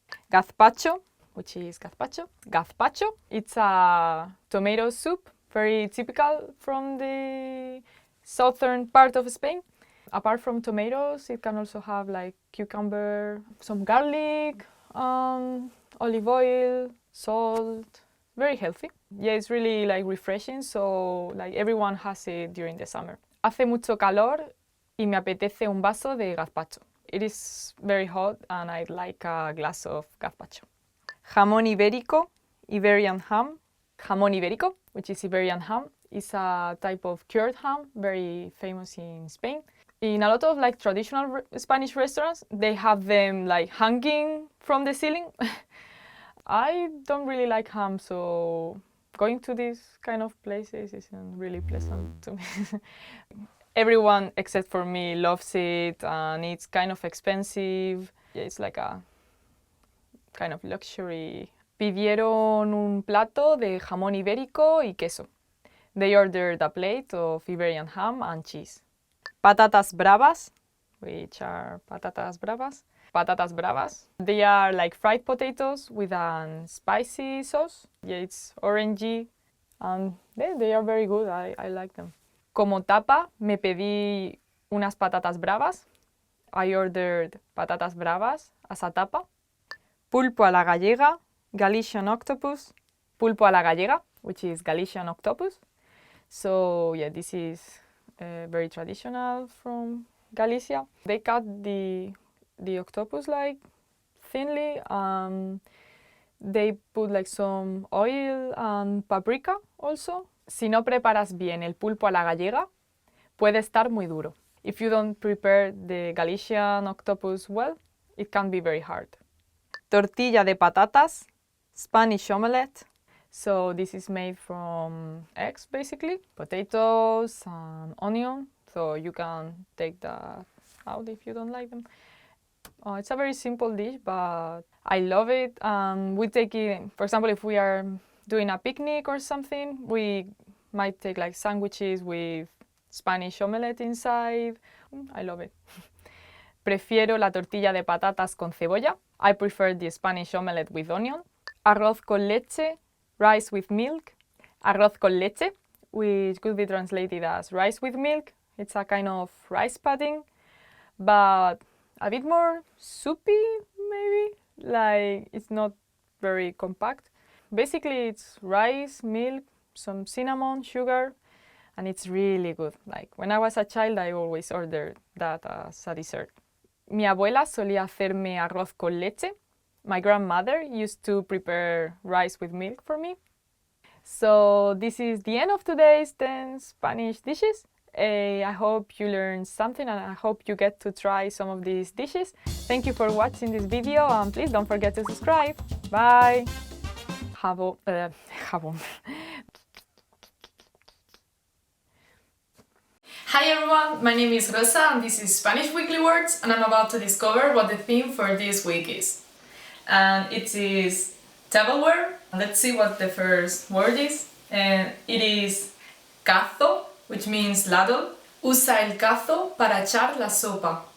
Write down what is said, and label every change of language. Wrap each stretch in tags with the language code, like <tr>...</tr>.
<en>Gazpacho, which is gazpacho. Gazpacho, it's a tomato soup, very typical from the southern part of Spain. Apart from tomatoes, it can also have like cucumber, some garlic, olive oil, salt. Very healthy. Yeah, it's really like refreshing, so like everyone has it during the summer.</en> <es>Hace mucho calor y me apetece un vaso de gazpacho.</es> <en>It is very hot and I'd like a glass of gazpacho. Jamón ibérico, Iberian ham. Jamón ibérico, which is Iberian ham, is a type of cured ham, very famous in Spain. In a lot of like traditional Spanish restaurants, they have them like hanging from the ceiling. I don't really like ham, so going to these kind of places isn't really pleasant to me. Everyone except for me loves it, and it's kind of expensive. Yeah, it's like a kind of luxury.</en> <es>Pidieron un plato de jamón ibérico y queso.</es> <en>They ordered a plate of Iberian ham and cheese. Patatas bravas, which are patatas bravas. Patatas bravas. They are like fried potatoes with a spicy sauce. Yeah, it's orangey, and they are very good. I like them.</en> <es>Como tapa, me pedí unas patatas bravas.</es> <en>I ordered patatas bravas as a tapa. Pulpo a la gallega, Galician octopus. Pulpo a la gallega, which is Galician octopus. So yeah, this is very traditional from Galicia. They cut the octopus like thinly. They put like some oil and paprika also.</en> <es>Si no preparas bien el pulpo a la gallega, puede estar muy duro.</es> <en>If you don't prepare the Galician octopus well, it can be very hard. Tortilla de patatas, Spanish omelette. So this is made from eggs basically, potatoes and onion. So you can take that out if you don't like them. It's a very simple dish, but I love it. We take it, for example, if we are doing a picnic or something, we might take like sandwiches with Spanish omelette inside. I love it.</en> <es>Prefiero la tortilla de patatas con cebolla.</es> <en>I prefer the Spanish omelette with onion. Arroz con leche, rice with milk. Arroz con leche, which could be translated as rice with milk. It's a kind of rice pudding, but a bit more soupy maybe. Like it's not very compact. Basically it's rice, milk, some cinnamon, sugar, and it's really good. Like when I was a child, I always ordered that as a dessert.</en> <es>Mi abuela solía hacerme arroz con leche.</es> <en>My grandmother used to prepare rice with milk for me. So this is the end of today's 10 Spanish dishes. I hope you learned something, and I hope you get to try some of these dishes. Thank you for watching this video, and please don't forget to subscribe. Bye! Jabón. Hi everyone, my name is Rosa and this is Spanish Weekly Words, and I'm about to discover what the theme for this week is. And it is tableware. Let's see what the first word is. And it is cazo, which means ladle.</en> <es>Usa el cazo para echar la sopa.</es>